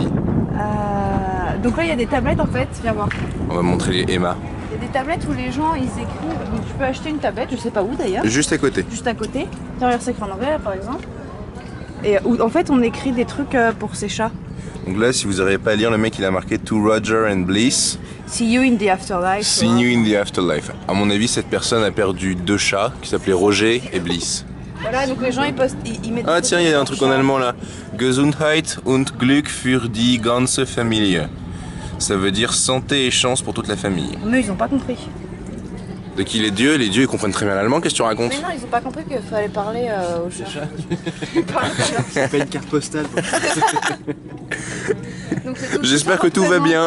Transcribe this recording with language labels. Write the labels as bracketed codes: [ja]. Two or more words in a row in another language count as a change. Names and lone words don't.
[fr] Donc là, il y a des tablettes en fait. Viens voir. On va montrer les Emma. Il y a des tablettes où les gens ils écrivent. Donc tu peux acheter une tablette, je sais pas où d'ailleurs. Juste à côté. Juste à côté. Tiens, regarde, c'est écrit en anglais par exemple. Et où, en fait, on écrit des trucs pour ces chats. Donc là, si vous n'arrivez pas à lire, le mec il a marqué [en] To Roger and Bliss. See you in the afterlife. See you in the afterlife. [fr] À mon avis, cette personne a perdu 2 chats qui s'appelaient Roger et Bliss. Voilà, donc les gens ils postent, ils mettent. Ah tiens, il y a un truc en allemand là. [de] Gesundheit und Glück für die ganze Familie. [fr] Ça veut dire santé et chance pour toute la famille. Mais ils ont pas compris. De qui les dieux ils comprennent très bien l'allemand, qu'est-ce que tu racontes? Mais non, ils ont pas compris qu'il fallait parler aux chats. C'est pas une carte postale. J'espère que tout va bien.